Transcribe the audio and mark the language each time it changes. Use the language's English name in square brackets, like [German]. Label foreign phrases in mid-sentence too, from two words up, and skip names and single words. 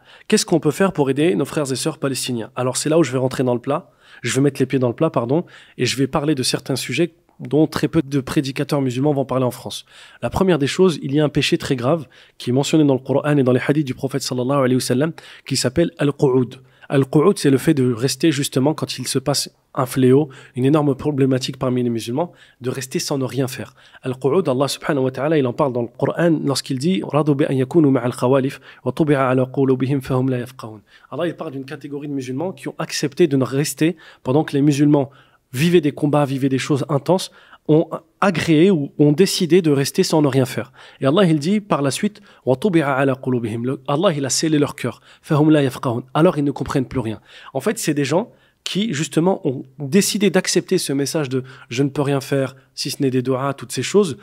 [French] Qu'est-ce qu'on peut faire pour aider nos frères et sœurs palestiniens? Alors c'est là où je vais rentrer dans le plat. Je vais mettre les pieds dans le plat, et je vais parler de certains sujets dont très peu de prédicateurs musulmans vont parler en France. La première des choses, il y a un péché très grave qui est mentionné dans le Coran et dans les hadiths du prophète [Arabic] صلى الله عليه وسلم [French] qui s'appelle al-qu'ud. Al-qu'ud, c'est le fait de rester justement quand il se passe un fléau, une énorme problématique parmi les musulmans, de rester sans ne rien faire. Al-qu'ud, Allah [Arabic] سبحانه وتعالى, [French] il en parle dans le Coran lorsqu'il dit [Arabic] رضوا بأن يكونوا مع الخوالف وطبع على قلوبهم فهم لا يفقهون. [French] Allah, il parle d'une catégorie de musulmans qui ont accepté de ne rester pendant que les musulmans vivaient des combats, vivaient des choses intenses, ont agréé ou ont décidé de rester sans ne rien faire. Et Allah, il dit par la suite, Allah, il a scellé leur cœur. Alors ils ne comprennent plus rien. En fait, c'est des gens qui, justement, ont décidé d'accepter ce message de « je ne peux rien faire, si ce n'est des doigts, toutes ces choses ».